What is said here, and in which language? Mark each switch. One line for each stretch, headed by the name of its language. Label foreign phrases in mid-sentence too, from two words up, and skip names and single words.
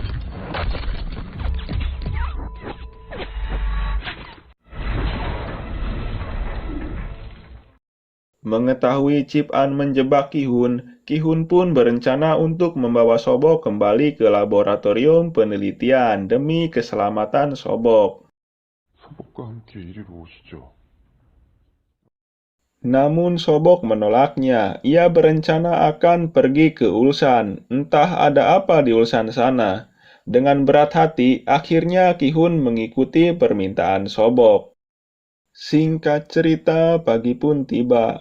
Indonesian: Mengetahui Chip An menjebak Ki-hun, Ki-hun pun berencana untuk membawa Sobok kembali ke laboratorium penelitian demi keselamatan Sobok.
Korean: 소복과 함께 이리로 오시죠.
Indonesian: Namun Sobok menolaknya. Ia berencana akan pergi ke Ulsan. Entah ada apa di Ulsan sana. Dengan berat hati, akhirnya Ki-hun mengikuti permintaan Sobok. Singkat cerita, pagi pun tiba.